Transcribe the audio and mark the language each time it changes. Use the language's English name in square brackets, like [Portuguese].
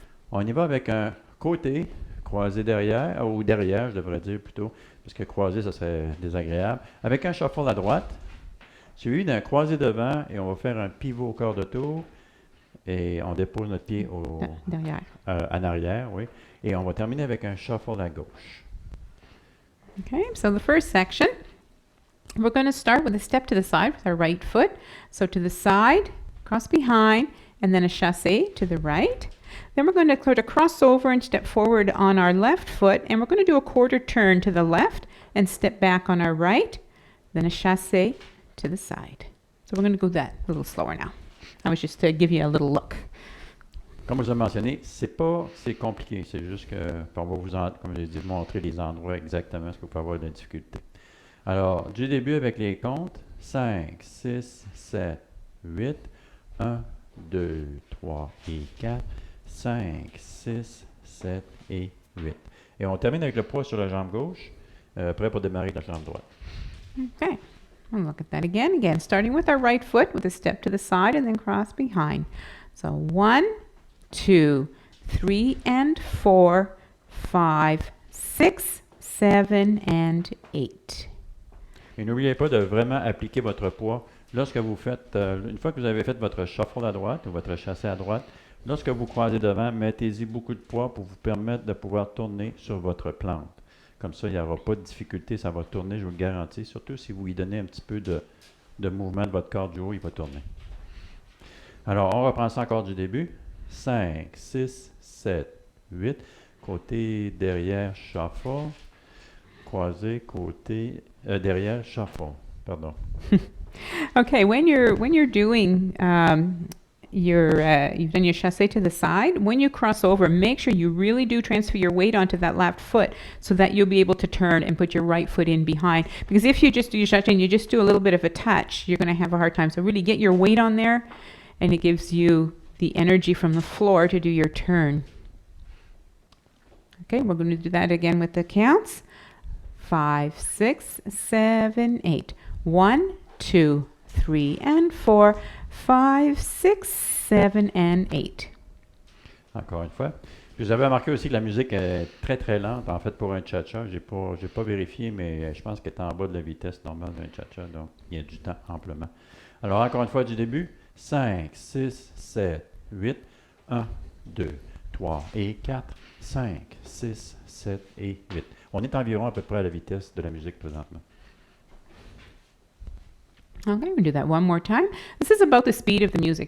[French] On y va avec un côté croisé derrière, ou derrière, je devrais dire plutôt, parce que croisé, ça serait désagréable. Avec un shuffle à droite, suivi d'un croisé devant, et on va faire un pivot au quart de tour, et on dépose notre pied Derrière. en arrière, oui, et on va terminer avec un shuffle à gauche. [English] Okay, so the first section, we're going to start with a step to the side with our right foot. So to the side, cross behind, and then a chassé to the right. Then we're going to sort of cross over and step forward on our left foot, and we're going to do a quarter turn to the left and step back on our right, then a chassé to the side. So we're going to go that a little slower now. That was just to give you a little look. [French] Comme je vous ai mentionné, c'est compliqué. C'est juste que on va vous, comme j'ai dit, montrer les endroits exactement ce que vous pouvez avoir de difficulté. Alors, du début avec les comptes, 5, 6, 7, 8, 1, 2, 3 et 4, 5, 6, 7 et 8. Et on termine avec le poids sur la jambe gauche, prêt pour démarrer la jambe droite. [English] Okay, we'll look at that again. Again, starting with our right foot with a step to the side and then cross behind. So 1, 2, 3 and 4, 5, 6, 7 and 8. [French] Et n'oubliez pas de vraiment appliquer votre poids lorsque vous faites, une fois que vous avez fait votre shuffle à droite ou votre chassé à droite, lorsque vous croisez devant, mettez-y beaucoup de poids pour vous permettre de pouvoir tourner sur votre plante. Comme ça, il n'y aura pas de difficulté, ça va tourner, je vous le garantis. Surtout si vous lui donnez un petit peu de mouvement de votre corps du haut, il va tourner. Alors, on reprend ça encore du début. 5, 6, 7, 8. Côté derrière, shuffle. Croisé, côté derrière, shuffle. Pardon. [English] Okay, when you're doing you've done your chassé to the side, when you cross over, make sure you really do transfer your weight onto that left foot so that you'll be able to turn and put your right foot in behind. Because if you just do your chassé and you just do a little bit of a touch, you're going to have a hard time. So really get your weight on there, and it gives you the energy from the floor to do your turn. Okay, we're going to do that again with the counts. 5, 6, 7, 8. 1, 2, 3 and 4, 5, 6, 7 and 8. [French] Encore une fois. Puis vous avez remarqué aussi que la musique est très très lente. En fait, pour un cha-cha, j'ai pas vérifié, mais je pense qu'elle est en bas de la vitesse normale d'un cha-cha, donc il y a du temps amplement. Alors encore une fois du début, 5, 6, 7, 8, 1, 2, 3 et 4, 5, 6, 7 et 8. On est environ à peu près à la vitesse de la musique présentement. [English] Okay, we'll do that one more time. This is about the speed of the music.